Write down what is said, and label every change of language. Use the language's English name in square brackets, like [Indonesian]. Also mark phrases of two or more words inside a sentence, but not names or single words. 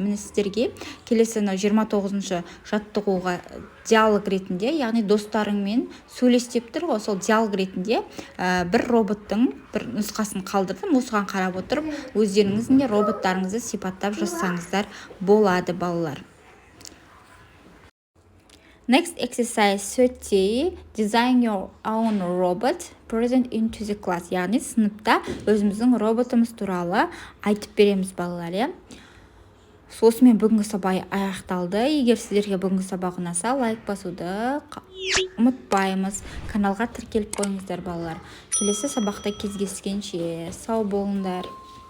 [Kazakh] Міне сіздерге келесі 29-шы жаттығуға диалог ретінде, яғни достарыңмен сөйлес деп тұр ғой, сол диалог ретінде бір роботтың бір нұсқасын қалдырдым. Осыған қарап отырып, өздеріңіздің де роботтарыңызды сипаттап жазсаңыздар болады балалар. [English] Next exercise 30. Design your own robot. Present into the class. [Kazakh] Яғни сыныпта өзіміздің роботымыз туралы айтып береміз балалар, иә. Осымен бүгінгі сабақ аяқталды. Егер сіздерге бүгінгі сабақ ұнаса, лайк басуды ұмытпаймыз. Каналға тіркеліп қойыңыздар балалар. Келесі сабақта кездескенше сау болыңдар.